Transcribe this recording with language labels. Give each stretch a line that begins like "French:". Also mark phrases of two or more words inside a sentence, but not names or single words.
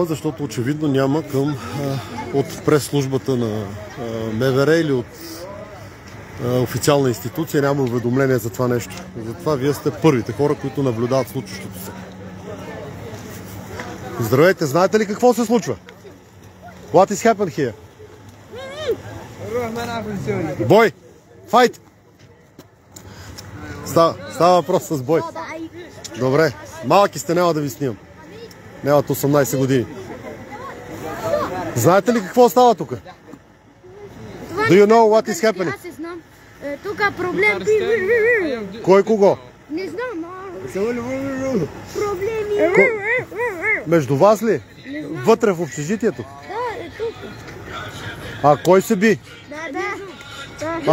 Bulgarian: Защото очевидно няма от прес-службата на МВР или от официална институция, няма уведомление за това нещо. Затова вие сте първите хора, които наблюдават случващото се. Здравейте, знаете ли какво се случва?
English: What is happened here?
Bulgarian: Бой! Файт! Става въпрос с бой. Добре, малки сте, няма да ви снимам. Нямат 18 години. Знаете ли какво става тук?
English: Do you know what is happening?
Bulgarian: Аз знам. Тук е проблем. Кой кого? Не знам. Проблеми. Между вас ли? Вътре в общежитието? Да, е тук. А кой се би? Да.